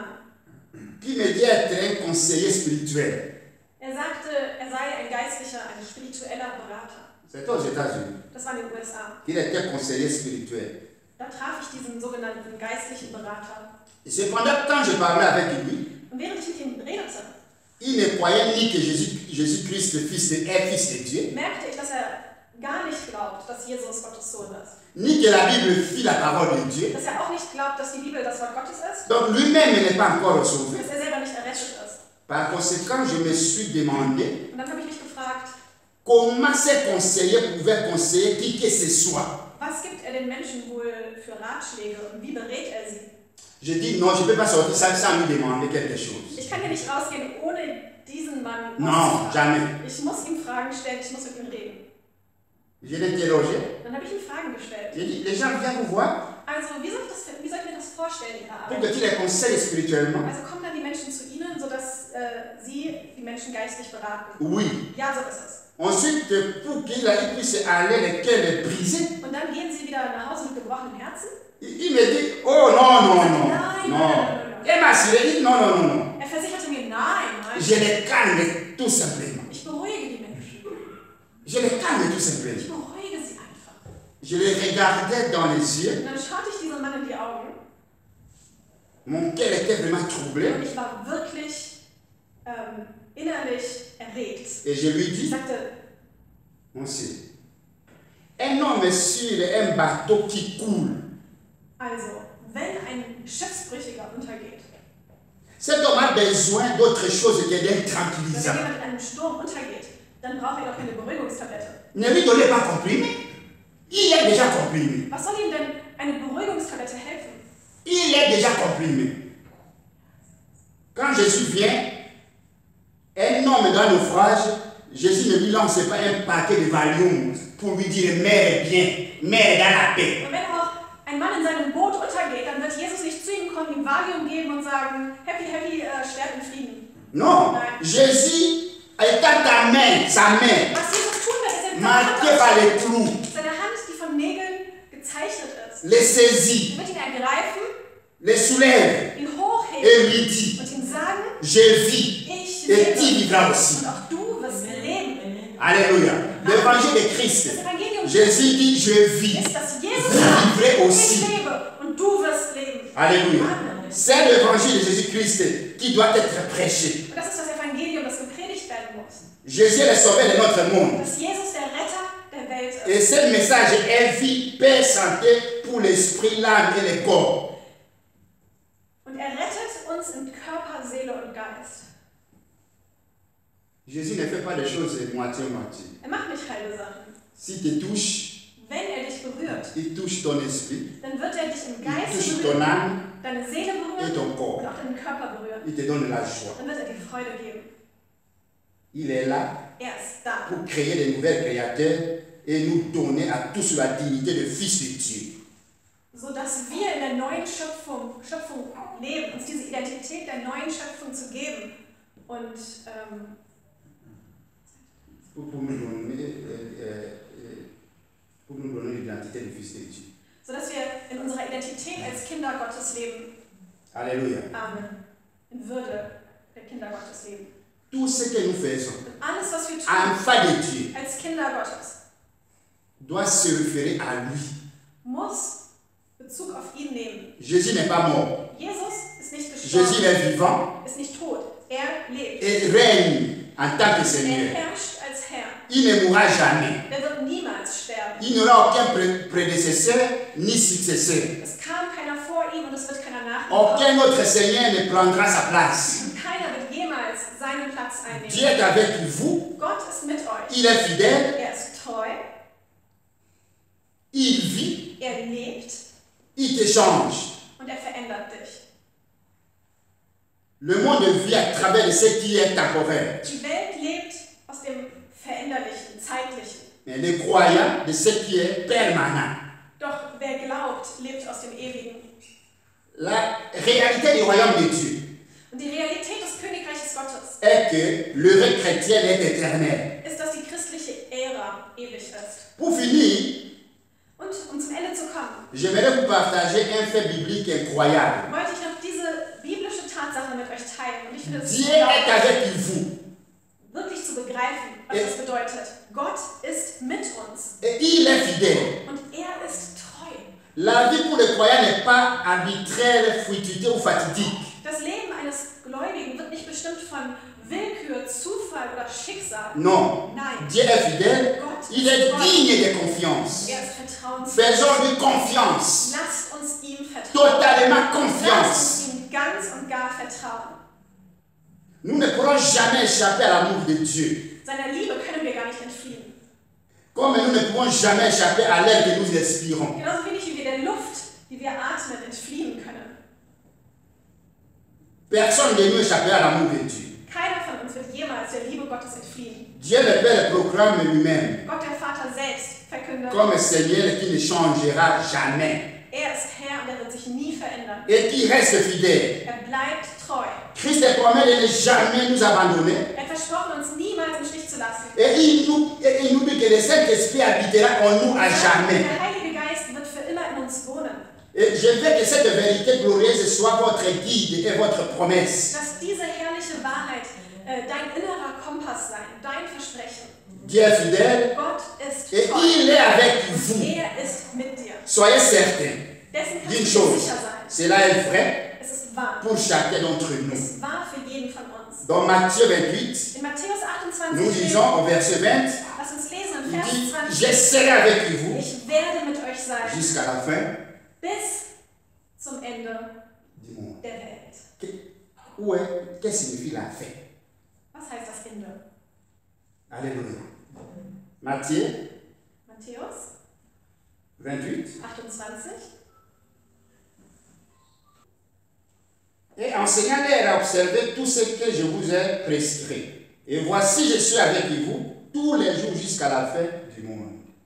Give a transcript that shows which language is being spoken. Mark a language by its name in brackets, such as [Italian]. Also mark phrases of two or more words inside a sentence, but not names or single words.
[French] qui me dit être un conseiller spirituel. [German] Er sagte, er sei ein geistlicher, ein spiritueller Berater. [French] C'était aux États-Unis. [German] Das war in den USA. [French] Il était conseiller spirituel. [German] Da traf ich diesen sogenannten geistlichen Berater. [French] Et cependant, quand je parlais avec lui, [German] Und während ich mit ihm redete, [French] il ne croyait ni que Jésus-Christ est fils de Dieu, [German] merkte ich, dass er gar nicht glaubt, dass Jesus Gottes Sohn ist. [French] ni que la Bible fut la parole de Dieu. [German] Dass er auch nicht glaubt, dass die Bibel das Wort Gottes ist. [French] Donc lui-même n'est pas encore sauvé. [German] Dass er selber nicht errettet ist. [French] Par conséquent, je me suis demandé [German] Und dann habe ich mich gefragt, [French] comment ces conseillers pouvaient conseiller qui que ce soit. [German] was gibt er den Menschen wohl für Ratschläge und wie berät er sie? [French] Je dis non, je ne peux pas sortir ça sans lui demander quelque chose. [German] Ich kann hier nicht rausgehen, ohne diesen Mann [French] Non, [German] was zu fragen. [French] jamais. [German] Ich muss ihm Fragen stellen, ich muss mit ihm reden. [French] Je l'ai interrogé. [German] Dann habe ich ihm Fragen gestellt. [French] J'ai dit, les gens viennent vous voir [German] Also, wie soll ich mir das vorstellen, ihre [French] pour [German] Arbeit? [French] que tu les conseilles spirituellement. [German] Also kommen dann die Menschen zu Ihnen, sodass Sie die Menschen geistlich beraten? [French] Oui. [German] Ja, so ist es. [French] Ensuite, pour qu'il puisse aller les cœurs brisés, [German] Und dann gehen Sie wieder nach Hause mit gebrochenem Herzen? [French] il me dit, oh non, non, non, [German] Nein, [French] non. [German] nein, nein, nein. [French] Et m'a assuré, il dit, non, non, non, non. [German] Er versicherte mir, nein, nein. [French] Je les calme tout simplement. [German] Ich beruhige die Menschen. [French] Je les calme tout [German] Ich [French] simplement. [German] beruhige sie einfach. [French] Je les regardais dans les yeux. [German] Und dann schaute ich diesem Mann in die Augen [French] Mon cœur était vraiment troublé. [German] und ich war wirklich innerlich erregt. [French] Et je lui [German] Ich [French] dis, [German] sagte, [French] monsieur, un homme sur un bateau qui coule, [German] also, wenn ein Schiffsbrüchiger untergeht, [French] cet homme a besoin d'autre chose que d'un [German] wenn [French] tranquillisant. [German] jemand in einem Sturm untergeht, dann braucht er doch keine Beruhigungstablette. [French] Ne lui donnez pas comprimé. Il est déjà comprimé. [German] Was soll ihm denn eine Beruhigungstablette helfen? [French] Il est déjà comprimé. Quand Jésus vient, un homme dans un naufrage, Jésus ne lui lance pas un paquet de Valium pour lui dire mère est bien, mère est dans la paix. [German] Und wenn auch ein Mann in seinem Boot untergeht, dann wird Jesus nicht zu ihm kommen, ihm Valium geben und sagen, [English] happy, happy, [German] sterb in Frieden. [French] Non, [German] Nein. [French] Jésus étend ta main, sa main, [German] Was Jesus tun wird, ist seine [French] marquée par [German] Hand, [French] les clous, [German] seine Hand, die von Nägeln gezeichnet ist. [French] les saisit, [German] Er wird ihn ergreifen, [French] les soulève [German] ihn hochheben [French] et lui dit, [German] und ihm sagen, [French] je vis [German] ich [French] et tu [German] lebe. [French] vivras aussi. [German] Und auch du wirst leben. [French] Alléluia. L'évangile de Christ. [German] Das Evangelium [French] Jésus dit, je vis. [German] ist, dass Jesus [French] Vous [German] sagt, [French] vivrez aussi. [German] ich lebe und du wirst leben. [French] Alléluia. [German] Amen. [French] C'est l'évangile de Jésus-Christ qui doit être prêché. [German] Und das ist das Evangelium, das gepredigt werden muss. [French] Jésus est le sauveur de notre monde. [German] Dass Jesus der Retter der Welt ist. [French] Et ce message est vie, paix, santé pour l'esprit, l'âme et le corps. [German] Und er rettet uns in Körper, Seele und Geist. [French] Jésus ne fait pas les choses moitié-moitié. [German] Er macht nicht halbe Sachen. [French] S'il te touche, [German] Wenn er dich berührt, [French] il touche ton esprit, [German] dann wird er dich im [French] il [German] Geist [French] touche ton [German] berühren, [French] âme [German] deine Seele [French] et [German] berühren [French] ton [German] und [French] corps. [German] auch deinen Körper berühren. [French] Il te donne la joie. [German] Dann wird er dir Freude geben. [French] Il est là [German] Er ist da, [French] pour créer de nouvelles créateurs et nous donner à tous la dignité de fils de Dieu. [German] sodass wir in der neuen Schöpfung leben, uns diese Identität der neuen Schöpfung zu geben und [French] Pour nous donner l'identité de fils de Dieu. [German] sodass wir in unserer Identität als Kinder Gottes leben. [French] Alléluia. [German] Amen. In Würde der Kinder Gottes leben. [French] Tout ce que nous faisons [German] Und alles, was wir [French] en [German] tun [French] face de Dieu [German] als Kinder Gottes, [French] doit se référer à lui. [German] muss Bezug auf ihn nehmen. [French] Jésus n'est pas mort. [German] Jesus ist nicht [French] Jésus [German] gestorben, [French] est vivant [German] ist nicht tot. Er lebt. [French] et règne en tant que [German] Er [French] Seigneur. [German] herrscht als Herr. [French] Il ne mourra jamais. [German] Er wird niemals sterben. [French] Il n'aura aucun prédécesseur ni successeur. [German] Es kam keiner vor ihm und es wird keiner nach ihm [French] Aucun [German] kommen. [French] autre Seigneur ne prendra sa place. [German] Und keiner wird jemals seinen Platz [French] Dieu [German] einnehmen. [French] est avec vous. [German] Gott ist mit euch. [French] Il est fidèle. [German] Er ist treu [French] il vit, [German] lebt [French] il te change. [German] und verändert dich. [French] Le monde vit à travers de ce qui est temporaire. [German] Die Welt lebt aus dem Veränderlichen, Zeitlichen. [French] Mais les croyants de ce qui est permanent. [German] Doch wer glaubt, lebt aus dem Ewigen. [French] La réalité du royaume de Dieu [German] Und die Realität des Königreiches Gottes [French] est que l'heure chrétienne est éternelle. [German] ist, dass die christliche Ära ewig ist. [French] Pour finir, [German] Und um zum Ende zu kommen, [French] j'aimerais vous partager un fait biblique incroyable. [German] wollte ich noch diese biblische Tatsache mit euch teilen. Und ich finde es [French] Dieu est avec vous [German] wirklich zu begreifen, was das bedeutet. Gott ist mit uns [French] et il est fidèle. [German] und er ist treu. [French] La vie pour le croyant n'est pas arbitraire, fortuite ou fatidique. [German] Das Leben eines Gläubigen wird nicht bestimmt von Willkür, Zufall oder Schicksal. [French] Non. [German] Nein. [French] Dieu est fidèle, [German] Gott [French] il est [German] treu. [French] digne de confiance. [German] Er ist vertrauenswürdig. [French] Faisons-lui confiance, [German] Lasst uns ihm vertrauen. [French] totalement [German] Lasst uns [French] confiance. [German] ihm ganz und gar vertrauen. [French] Nous ne pourrons jamais échapper à l'amour de Dieu. [German] Seiner Liebe können wir gar nicht entfliehen. [French] Comme nous ne pouvons jamais échapper à l'air que nous respirons. [German] Genauso wenig wie wir der Luft, die wir atmen, entfliehen können. [French] Personne ne nous échappera à l'amour de Dieu. [German] Keiner von uns wird jemals der Liebe Gottes entfliehen. [French] Dieu le Père proclame lui-même [German] Gott der Vater selbst verkündet, [French] comme Seigneur qui ne changera jamais [German] er ist Herr und er wird sich nie verändern. [French] et qui reste fidèle. [German] Er bleibt treu. [French] Christ promet de ne jamais nous abandonner [German] Er hat versprochen, uns niemals im Stich zu lassen. [French] et il nous dit que le Saint-Esprit habitera en nous à jamais. [German] Der Heilige Geist wird für immer in uns wohnen. [French] Et je veux que cette vérité glorieuse soit votre guide et votre promesse. [German] Lass diese herrliche Wahrheit dein innerer Kompass sein, dein Versprechen. [French] Dieu est fidèle [German] Gott ist [French] et [German] treu. [French] il est avec vous. [German] Er ist mit dir. [French] Soyez certains [German] Dessen kannst [French] d'une [German] du [French] chose, [German] sicher sein. [French] cela est vrai [German] Es ist wahr. [French] pour chacun d'entre [German] Es [French] nous. [German] ist wahr für jeden von uns. [French] Dans Matthieu 28, [German] In Matthäus 28 [French] nous [German] steht, [French] lisons au verset 20, [German] lass uns lesen im [French] il [German] Vers [French] dit, [German] 20. [French] je serai avec vous [German] Ich werde mit euch sein [French] jusqu'à la fin [German] bis zum Ende [French] du monde. [German] der Welt. [French] Qu'est-ce que signifie la fin? [German] Was heißt das Ende? [French] Alléluia. Matthieu [German] Matthäus [French] 28. [German] 28. [French] Et enseignant-leur à observer tout ce que je vous ai prescrit. Et voici, je suis avec vous tous les jours jusqu'à la fin du monde.